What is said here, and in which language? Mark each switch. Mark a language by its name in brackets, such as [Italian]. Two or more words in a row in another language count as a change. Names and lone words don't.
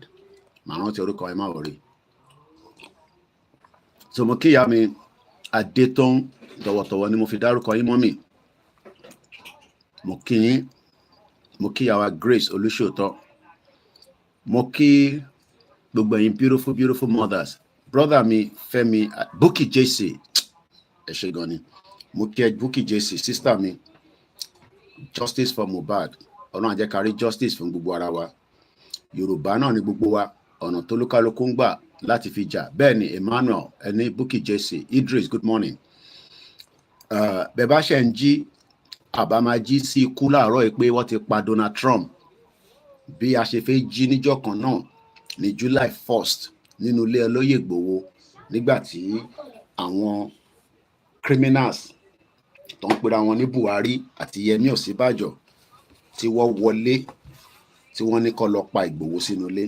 [Yoruba] Màá rántí orúkọ ẹ má wọrí. So mo kí ìyá mi Adétóun tọ̀wọ̀tọ̀wọ̀ ni mo fi dárúkọ yín mọ́mì. Mo kí yín. Mo kí ìyá wa Grace Olúṣòótọ́. Mo kí gbogbo ẹ̀yin [English] beautiful mothers. [Yoruba] Brother mi Fẹ́mi Bukky JC. Ẹ ṣé gan ni. Mo kí ẹ Bukky JC, sister mi. [English] Justice for Mohbad. [Yoruba] Ọlọ́run á jẹ́ ká rí justice fún gbogbo ara wa. Yorùbá náà ni gbogbo wa. Ọ̀nà tó lúkálùkù ń gbà láti fi jà. Bẹ́ẹ̀ ni Emmanuel ẹni Bukky JC. [English] Idris, good morning. [Yoruba] Bẹ́ẹ̀ bá ṣe ń jí àbá máa jí sí ikú láàárọ̀ yìí pé wọ́n ti pa Donald Trump. Bí a ṣe fẹ́ jí níjọ́ kan náà ní July 1st nínú ilé olóyè Igboho nígbà tí àwọn criminals tó ń pera wọn ní Buhari àti Yemi Osinbajo tí wọ́n wọlé tí wọ́n ní kó lọ pa Igboho sínú ilé.